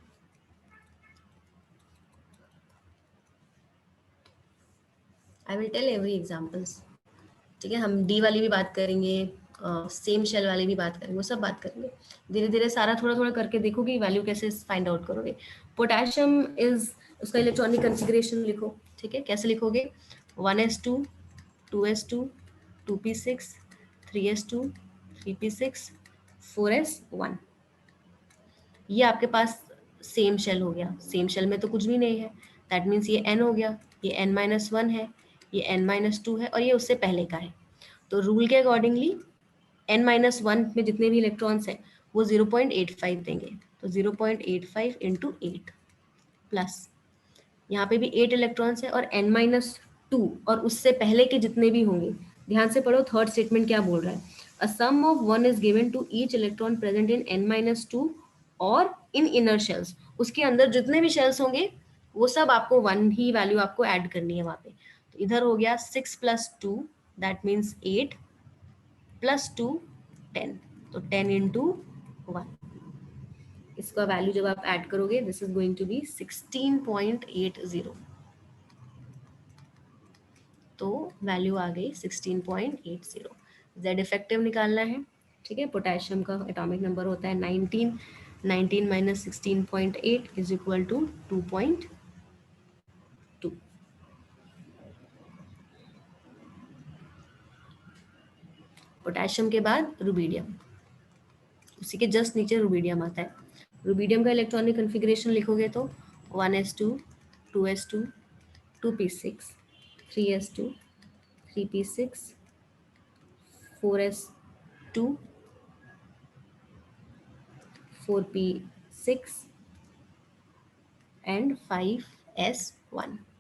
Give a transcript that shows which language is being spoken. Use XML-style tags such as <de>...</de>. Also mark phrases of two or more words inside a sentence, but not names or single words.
<en>I will tell every examples.</en> <hi>ठीक है, हम डी वाली भी बात करेंगे,</hi> <en>same shell</en> <hi>वाली भी बात करेंगे, वो सब बात करेंगे। धीरे धीरे सारा थोड़ा थोड़ा करके देखोगे वैल्यू कैसे</hi> <en>find out</en> <hi>करोगे। पोटेशियम इज, उसका</hi> <en>electronic configuration</en> <hi>लिखो। ठीक है, कैसे लिखोगे, 1s2, 2s2, 2p6, 3s2, 3p6, 4s1। ये आपके पास</hi> <en>same shell</en> <hi>हो गया।</hi> <en>same shell</en> <hi>में तो कुछ भी नहीं है,</hi> <en>that means</en> <hi>ये n हो गया, ये n-1 है, ये n-2 है, और ये उससे पहले का है। तो रूल के अकॉर्डिंगली n-1 में जितने भी इलेक्ट्रॉन्स हैं वो 0.85 देंगे। तो 0.85 इंटू 8 प्लस यहाँ पे भी 8 इलेक्ट्रॉन्स है, और n-2 और उससे पहले के जितने भी होंगे। ध्यान से पढ़ो,</hi> <en>third statement</en> <hi>क्या बोल रहा है।</hi> <en>a sum of 1 is given to each electron present in n-2 और in inner shells.</en> <hi>उसके अंदर जितने भी शेल्स होंगे वो सब आपको 1 ही वैल्यू आपको ऐड करनी है वहां पे। तो इधर हो गया 6 + 2,</hi> <en>that means</en> <hi>8 + 2 10। तो 10 इंटू 1, इसका वैल्यू जब आप ऐड करोगे</hi> <en>this is going to be</en> <hi>16.80। तो वैल्यू आ गई 16.80। जेड इफेक्टिव निकालना है। ठीक है, पोटेशियम का</hi> <en>atomic number</en> <hi>होता है 19। 19 माइनस 16.8</hi> <en>is equal to</en> <hi>2.2। पोटेशियम के बाद रुबीडियम, उसी के जस्ट नीचे रुबीडियम आता है। रुबीडियम का</hi> <en>electronic configuration</en> <hi>लिखोगे तो 1s2, 2s2, 2p6, 3s2, 3p6, 4s2, 4p6 and 5s1।</hi>